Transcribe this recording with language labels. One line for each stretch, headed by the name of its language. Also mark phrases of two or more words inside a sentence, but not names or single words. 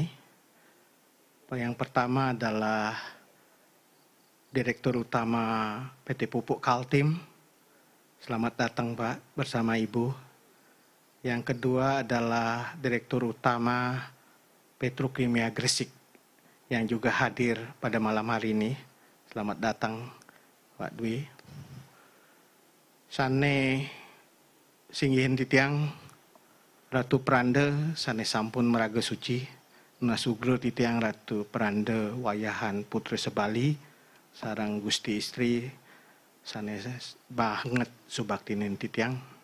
Indonesian: Yang pertama adalah Direktur Utama PT Pupuk Kaltim. Selamat datang Pak bersama Ibu. Yang kedua adalah Direktur Utama Petrokimia Gresik yang juga hadir pada malam hari ini. Selamat datang Pak Dwi.
Balinese: Sane singgihin titiang Ratu Pranda sane sampun meraga suci, nasugro titiang Ratu Pranda wayahan Putra Sebali, sarang Gusti Istri sane banget subaktinen titiang.